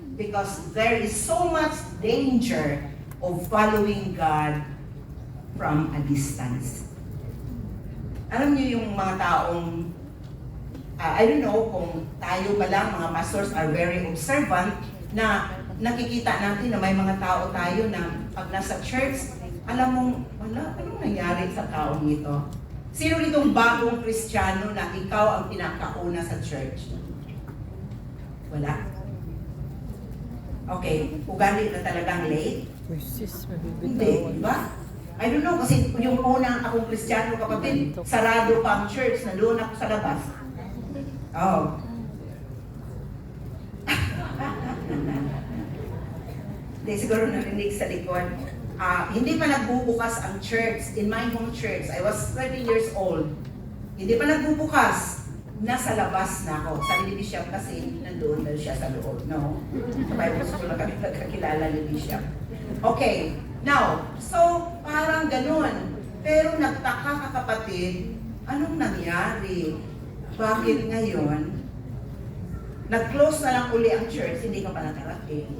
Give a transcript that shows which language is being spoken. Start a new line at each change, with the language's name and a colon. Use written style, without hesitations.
English: Because there is so much danger of following God from a distance.
Filipino: Alam niyo yung mga taong,
English: I don't know
Filipino: kung tayo ba lang,
English: mga pastors are very observant,
Filipino: na nakikita natin na may mga tao tayo na pag nasa church, alam mong, wala, anong nangyari sa taong ito? Sino itong bagong Kristiyano na ikaw ang pinakauna sa church? Wala. Okay, ugali na talagang late? Hindi, di ba?
English: I don't know,
Filipino: kasi yung unang akong Kristiyano kapatid, sarado pa ang church, nandoon ako sa labas. Oh. Hindi, siguro narinig sa likod. Hindi pa nagbubukas ang church.
English: In my home church, I was 30 years old.
Filipino: Hindi pa nagbubukas. Nasa labas na ako. Sa Bishop kasi nandoon na siya sa loob. No? Sa Bible school na kami nagkakilala ni Bishop. Okay. Now, so parang ganun. Pero nagtaka ka kapatid, anong nangyari? Bakit ngayon, nag-close na lang uli ang church, hindi ka pa nakarating.